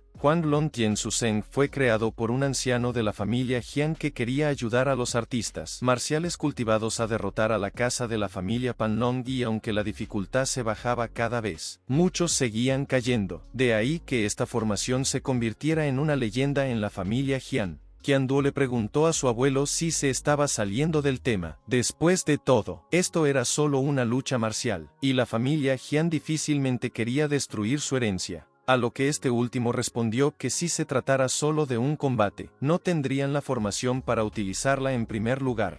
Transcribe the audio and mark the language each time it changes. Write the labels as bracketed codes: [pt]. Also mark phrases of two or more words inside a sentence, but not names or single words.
[es] Huang Lon Tien Su Zeng fue creado por un anciano de la familia Jian que quería ayudar a los artistas marciales cultivados a derrotar a la casa de la familia Panlong, y aunque la dificultad se bajaba cada vez, muchos seguían cayendo. De ahí que esta formación se convirtiera en una leyenda en la familia Jian. Qianduo le preguntó a su abuelo si se estaba saliendo del tema. Después de todo, esto era solo una lucha marcial, y la familia Jian difícilmente quería destruir su herencia. A lo que este último respondió que si se tratara solo de un combate, no tendrían la formación para utilizarla en primer lugar.